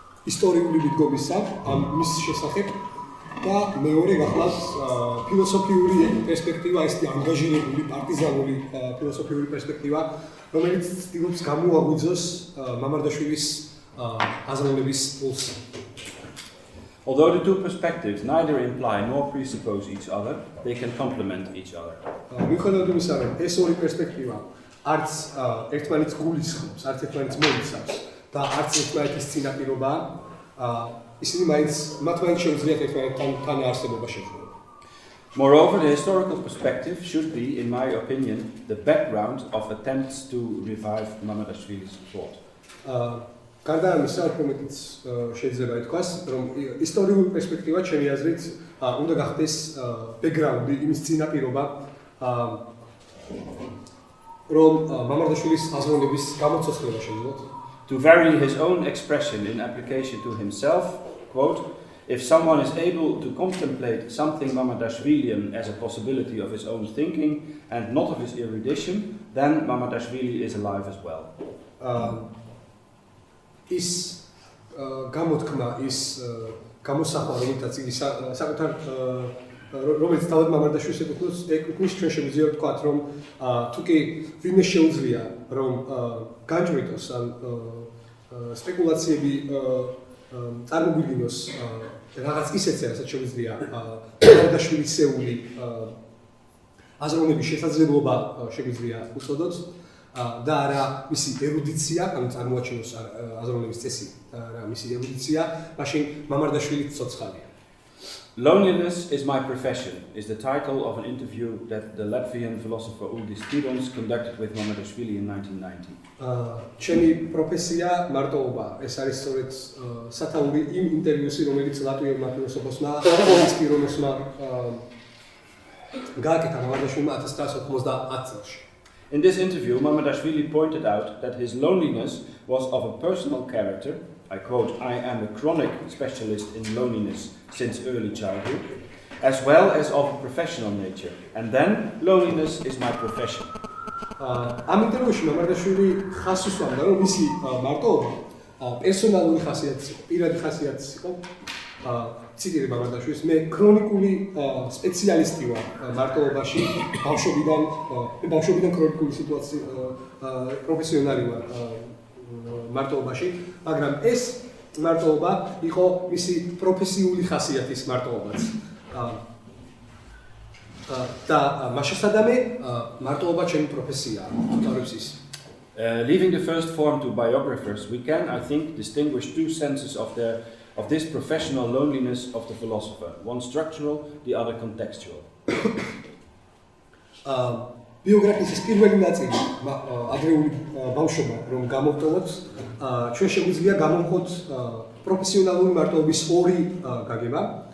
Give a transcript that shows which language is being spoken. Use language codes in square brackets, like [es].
[ka] ისტორიული მიდგომისა მის შესახებ და მეორე გახლავს ფილოსოფიური პერსპექტივა, ესეთი ანგაჟირებული პარტიზანული ფილოსოფიური პერსპექტივა, რომელიც ცდილობს გამოაღვიძოს მამარდაშვილის აზროვნების პულსს. [en] Although the two perspectives neither imply nor presuppose each other, they can complement each other. [ka] მიუხედავად იმისა, რომ ეს ორი პერსპექტივა არც ერთმანეთს გულისხმობს, არც ერთმანეთს მოიცავს და არც ერთმანეთის წინაპირობაა, ისინი მათ მაინც შეუძლიათ ერთმანეთთან თანაარსებობა შექმნას. [en] Moreover, the historical perspective should be, in my opinion, the background of attempts to revive Mamadashvili's thought. [ka] გარდა ამისა, უფრო შეიძლება ითქვას, რომ ისტორიული პერსპექტივა ჩემი აზრით უნდა გახდეს ბექგრაუნდი, იმის წინაპირობა, რომ მამარდაშვილის აზროვნების გამოცოცხლება შეძლოთ. [en] To vary his own expression in application to himself, quote, if someone is able to contemplate something Mamadashvilian as a possibility of his own thinking and not of his erudition, then Mamadashvili is alive as well. Is [ka] გამოთქმა, ის გამოსახვა, რომელთაც იგი საკუთარ რომელიც თავად მამარდაშვილს ეკუთვნის, ჩვენ შეგვიძლია ვთქვათ, რომ თუ კი ვინმე შეუძლია, რომ განჭვრიტოს ან სპეკულაციები წარმოგვიდგინოს რაღაც ისეთზე, რასაც შეგვიძლია მამარდაშვილისეული აზროვნების შესაძლებლობა შეგვიძლია უწოდოთ და არა მისი ერუდიცია, ანუ წარმოაჩინოს აზროვნების წესი და მისი ერუდიცია, მაშინ მამარდაშვილიც ცოცხალია. [en] Loneliness is my profession is the title of an interview that the Latvian philosopher Uldis Tirons conducted with Mamadashvili in 1990. [ka] ჩემი პროფესია მარტოობა, ეს არის სწორედ სათაური იმ ინტერვიუსი, რომელიც ლატვიელმა ფილოსოფოსმა უլდის ტირონოსმა გააკეთა მამარდაშვილმა 1990 წელს. [en] In this interview, Mamadashvili pointed out that his loneliness was of a personal character. I quote, I am a chronic specialist in loneliness since early childhood, as well as of a professional nature. And then, loneliness is my profession. [ka] ამ ინტერვიუში მამარდაშვილი ხაზს უსვამდა, რომ მისი მარტოობა პერსონალური ხასიათის იყო, პირადი ხასიათის იყო. ციტირე მამარდაშვილს, მე ქრონიკული სპეციალისტი ვარ მარტოობაში, ბავშვობიდან ქრონიკული სიტუაცია პროფესიონალი ვარ მარტოობაში, მაგრამ ეს მარტოობა იყო მისი პროფესიული ხასიათის მარტოობაც. და მასშტაბი მარტოობა ჩემი პროფესიაა, თავებს ის. [en] Leaving the first form to biographers, we can, I think, distinguish two senses of this professional loneliness of the philosopher, one structural, the other contextual. [ka] Biografიის პირველი ნაწილი ადრეული ბავშვობა რომ გამოვტოვოთ, ჩვენ შეგვიძლია გამოვხოთ პროფესიონალური მარტოობის ორი გაგება.